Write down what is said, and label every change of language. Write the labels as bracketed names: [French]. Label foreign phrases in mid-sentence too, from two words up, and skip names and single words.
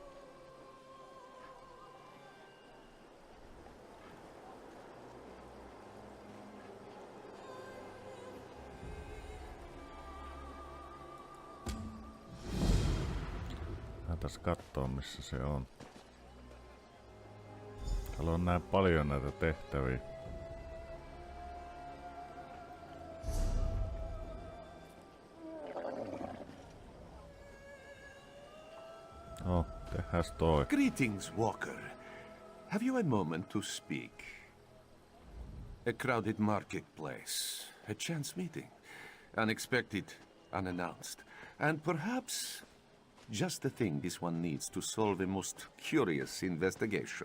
[Finnish] Tässä kattoo missä se on. Täällä on näin paljon näitä tehtäviä. No, tehdäs toi. [English] Greetings, Walker. Have you a moment to speak? A crowded marketplace, a chance meeting, unexpected, unannounced, and perhaps just the thing this one needs to solve a most curious investigation.